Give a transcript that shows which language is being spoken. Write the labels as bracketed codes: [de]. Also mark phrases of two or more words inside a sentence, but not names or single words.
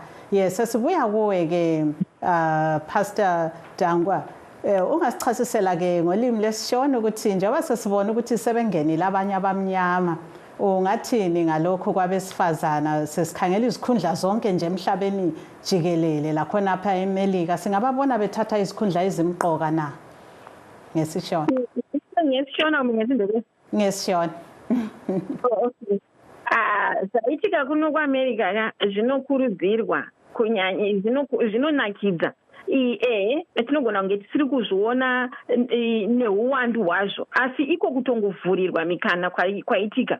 [nd] Yes, sesibuya kuwe ke Pastor Dangwa, ungasichasisela ke ngolimi lesishona ukuthi njengoba sesibona ukuthi sebengenile abanye abamnyama, ungathini ngalokho kwabesifazana? Sesikhangela izikhundla zonke nje emhlabeni jikelele la khona apha eMelika, singababona bethatha izikhundla ezimqoka na? Ngesishona. Ngesishona. Okay. [sn] Zaitika kuno kwaAmerica zvinokurudzirwa kunyanya zvinonakidza tinogona kunge tisiri kuzviona neuwandu hwazvo, asi iko kutongovhurirwa mikana kwaitika.